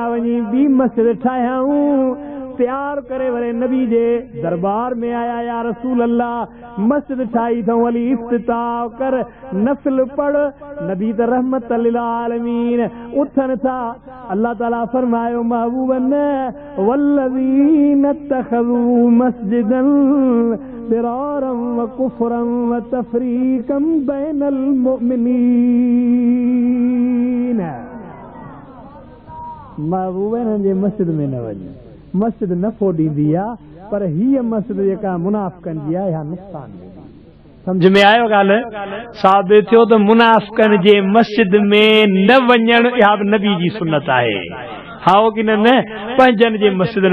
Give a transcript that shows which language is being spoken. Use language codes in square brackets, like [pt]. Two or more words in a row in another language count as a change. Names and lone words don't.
[sd] वञी ॿी मस्जिद ठाहियाऊं तैयार करे वरे नबी जे दरबार में आया [ar] يا رسول الله [sd] मस्जिद ठाही अथऊं वली इफ्तिताह कर नफिल पढ़ नबी त [ar] رحمة للعالمين [sd] उथनि था अल्लाह ताला फरमायो महबूबन [ar] والذين اتخذوا مسجدا ضرارا و كفرا و تفريقا بين [sd] मुमिनीन महबूबन जे मस्जिद में न वञ मस्जिद नफ़ो ॾींदी आहे पर हीअ मस्जिद जेका मुनाफ़िकनि जी आहे इहा नुक़सान ॾींदी सम्झ में आयो ॻाल्हि साबित थियो त मुनाफ़िकनि जे मस्जिद में न वञणु इहा बि नबी जी सुन्नत आहे हाओ कि न पंहिंजनि जे मस्जिदनि